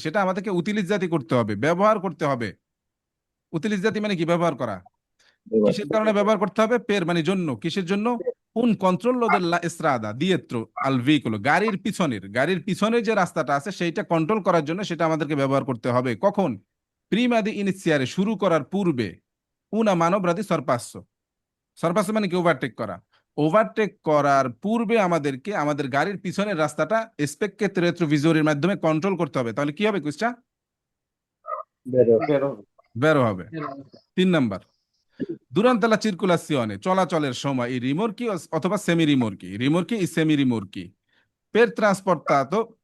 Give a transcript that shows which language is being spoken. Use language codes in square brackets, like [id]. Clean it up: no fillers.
[bn] সেটা আমাদেরকে উতিলিজ্জাতি করতে হবে, ব্যবহার করতে হবে। উতিলিজ্জাতি মানে কি? ব্যবহার করা। কিসের কারণে ব্যবহার করতে হবে? পের মানে জন্য। কিসের জন্য? [it] un controllo della strada dietro al veicolo, [bn] গাড়ির পিছনের যে রাস্তাটা আছে সেইটা কন্ট্রোল করার জন্য সেটা আমাদেরকে ব্যবহার করতে হবে। কখন? [it] prima di iniziare, [bn] শুরু করার পূর্বে, [it] una manovra di sorpasso। [bn] সরপাসো মানে কি? ওভারটেক করা। ওভারটেক করার পূর্বে আমাদেরকে আমাদের গাড়ির পিছনের রাস্তাটা স্পেক্কে রেট্রোভিজরের মাধ্যমে কন্ট্রোল করতে হবে। তাহলে কি হবে কুইজটা? বের হবে। বেরো হবে। 3 নাম্বার, [it] durante la circolazione, [bn] চলাচলের সময়, এই রিমোর্কি অথবা সেমি রিমোর্কি, রিমোর্কি ই সেমি রিমোর্কি, [it] per trasportato